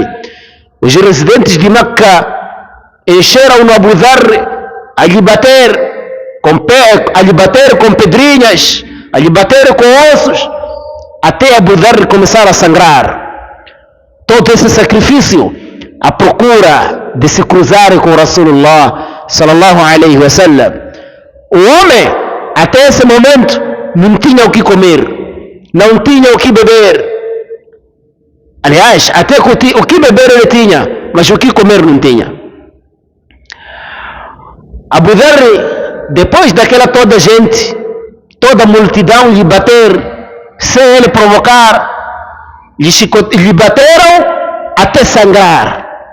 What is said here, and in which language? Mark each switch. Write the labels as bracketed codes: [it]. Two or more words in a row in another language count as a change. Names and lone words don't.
[pt] Os residentes de Meca encheram no Abu Dharr a lhe bater com pedrinhas, a lhe bater com ossos, até Abu Dharr começar a sangrar. Todo esse sacrifício à procura de se cruzar com Rasulullah [ar] صلى الله عليه وسلم. [pt] O homem, até esse momento, não tinha o que comer, não tinha o que beber. Aliás, até o que beber ele tinha, mas o que comer não tinha. Abu Dharr, depois daquela toda gente, toda a multidão lhe bater, sem ele provocar, lhe bateram até sangrar.